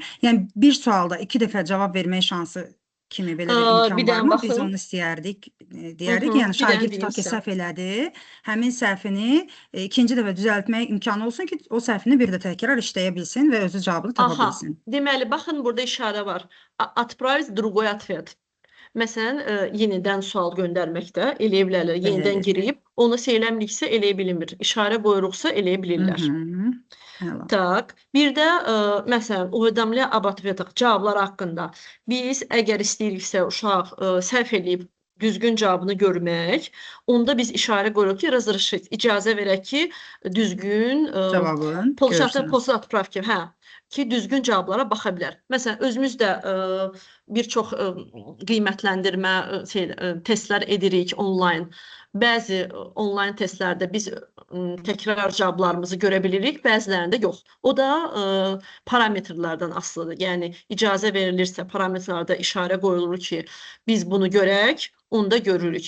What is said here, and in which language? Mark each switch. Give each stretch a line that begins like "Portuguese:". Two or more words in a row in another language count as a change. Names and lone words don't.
Azerbaijani: Yəni bir sualda 2 dəfə cavab vermək şansı kimi belə bir imkan varmı? Biz onu istəyərdik, deyərdik. Yəni şagird tutaq ki, səhv elədi, həmin səhvini ikinci dəfə düzəltmək imkanı olsun ki, o səhvini bir də təkrar işləyə bilsin və özü cavabını tapa bilsin. Deməli, baxın, burada işarə var.
Russian: Отправить другой ответ.
Azerbaijani: Məsələn, yenidən sual göndərməkdə eləyə bilərlər. Yenidən girib, onu söyləmiriksə eləyə bilmir. İşarə qoyuruqsa eləyə bilirlər. Tak, bir də məsələn,
Russian: уведомление об ответах,
Azerbaijani: cavablar haqqında. Biz əgər istəyiriksə uşaq səhv eləyib düzgün cavabını görmək, onda biz işarə qoyuruq ki, разрешить, icazə verək ki, düzgün cavabın
Russian: после отправки,
Azerbaijani: ki, düzgün cavablara baxa bilər. Məsələn, özümüz də bir çox qiymətləndirmə testlər edirik onlayn. Bəzi onlayn testlərdə biz təkrar cavablarımızı görə bilirik, bəzilərində yox. O da parametrlərdən asılıdır. Yəni, icazə verilirsə parametrlərdə işarə qoyulur ki, biz bunu görək, onda görürük.